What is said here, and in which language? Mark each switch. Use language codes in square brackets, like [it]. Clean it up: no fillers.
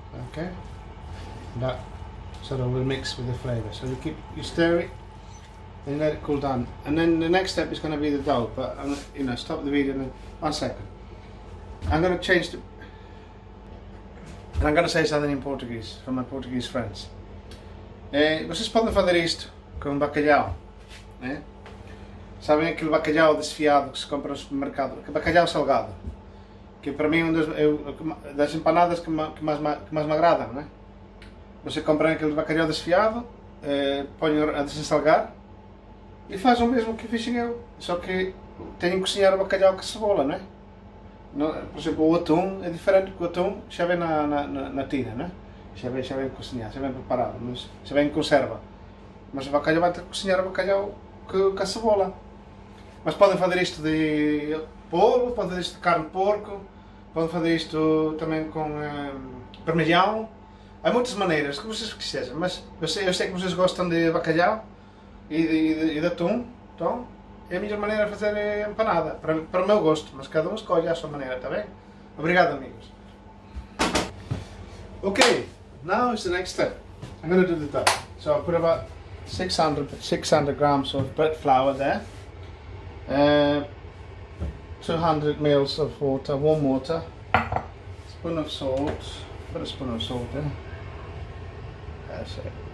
[en] Okay, that sort of will mix with the flavour. So you stir it and let it cool down. And then the next step is going to be the dough. But I'm stop the video in 1 second. I'm going to change and I'm going to say something in Portuguese for my Portuguese friends. [pt] Vocês podem fazer isto com bacalhau, né? Sabem aquele bacalhau desfiado que se compra no supermercado, bacalhau salgado, que para mim é das empanadas que mais me agradam, né? Você compra aquele bacalhau desfiado, põe a desalgar e faz o mesmo que fiz eu, só que tem que cozinhar o bacalhau com cebola, né? Por exemplo, o atum é diferente, porque o atum já vem na tina, né? Já vem cozinhado, já vem preparado, mas já vem em conserva. Mas o bacalhau vai ter que cozinhar o bacalhau com a cebola. Mas podem fazer isto de polvo, podem fazer isto de carne de porco, podem fazer isto também com parmesão. Há muitas maneiras, que vocês quiserem, mas eu sei que vocês gostam de bacalhau e de atum, então é a melhor maneira de fazer empanada, para o meu gosto, mas cada um escolhe a sua maneira, está bem? Obrigado, amigos. Ok, [en] now is the next step. I'm going to do the dough. So I put about 600 grams of bread flour there. 200 mils of water, warm water. Spoon of salt. Put a spoon of salt there. That's it.